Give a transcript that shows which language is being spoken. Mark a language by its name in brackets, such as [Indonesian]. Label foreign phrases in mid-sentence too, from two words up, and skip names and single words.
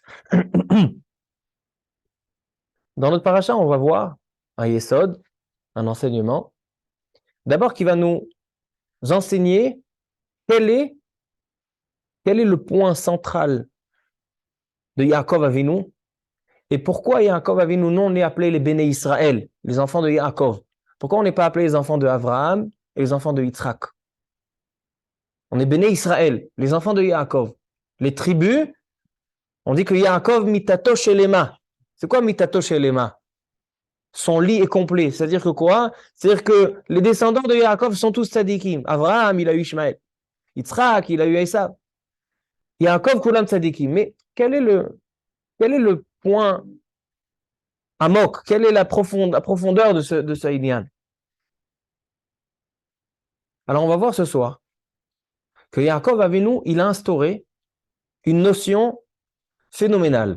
[French] Dans notre paracha, on va voir un Yesod, un enseignement, d'abord qui va nous enseigner quel est le point central de Yaakov Avinu et pourquoi Yaakov Avinu, nous on est appelé les Béné Israël, les enfants de Yaakov. Pourquoi on n'est pas appelé les enfants de Abraham et les enfants de Yitzhak? On est Béné Israël, les enfants de Yaakov. Les tribus, on dit que Yaakov [Hebrew] מיטתו שלמה. [French] C'est quoi [Hebrew] מיטתו שלמה? [French] Son lit est complet. C'est-à-dire que quoi? C'est-à-dire que les descendants de Yaakov sont tous tzadikim. Abraham, il a eu Ishmaël. Yitzhak, il a eu Esav. Yaakov, [Hebrew] כולם צדיקים. [French] Mais quel est le point amok? Quelle est la profondeur de ce Inyan? Alors, on va voir ce soir que Yaakov Avinu, il a instauré une notion phénoménale.